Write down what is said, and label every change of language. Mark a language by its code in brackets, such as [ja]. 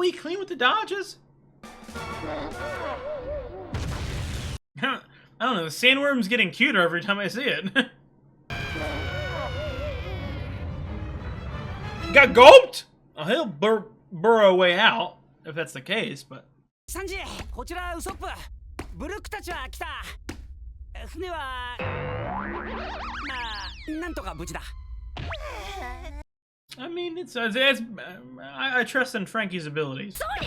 [en] he clean with the dodges? I don't know, the sandworm's getting cuter every time I see it. Got gulped? Oh, he'll burrow a way out, if that's the case, but... [ja] Sanji, こちらウソップ。ブルックたちは来た。船はまあなんとか無事だ。 [en] I mean, I trust in Frankie's abilities.